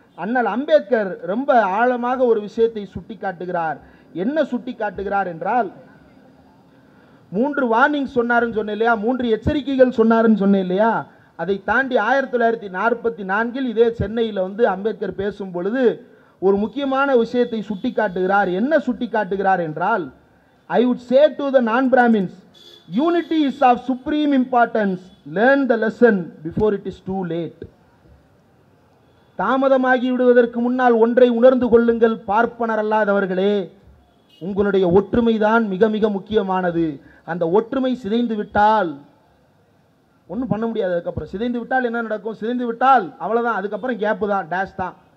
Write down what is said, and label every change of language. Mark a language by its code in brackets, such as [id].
[ta] அண்ணல் அம்பேத்கர் ரொம்ப ஆழமாக ஒரு விஷயத்தை சுட்டி காட்டுகிறார். என்ன சுட்டி காட்டுகிறார் என்றால், 3 வார்னிங் சொன்னாருன்னு சொன்னேன் இல்லையா, 3 எச்சரிக்கைகள் சொன்னாருன்னு சொன்னேன் இல்லையா, அதை தாண்டி 1944 இதே சென்னையில் அம்பேத்கர் பேசும் பொழுது ஒரு முக்கியமான விஷயத்தை சுட்டி காட்டுகிறார். என்ன சுட்டி காட்டுகிறார் என்றால், [en] I would say to the non-Brahmins, unity is of supreme importance. Learn the lesson before it is too late. [ta] தாமதமாகி விடுவதற்கு முன்னால் ஒன்றை உணர்ந்து கொள்ளுங்கள் பார்ப்பனர் அல்லாதவர்களே, உங்களுடைய ஒற்றுமைதான் மிக மிக முக்கியமானது. அந்த ஒற்றுமை சிதைந்து விட்டால் ஒன்றும் பண்ண முடியாது. அதுக்கப்புறம் சிதைந்து விட்டால் என்ன நடக்கும்? சிதைந்து விட்டால் அவ்வளோதான், அதுக்கப்புறம் கேப்பு தான், டேஷ் தான்.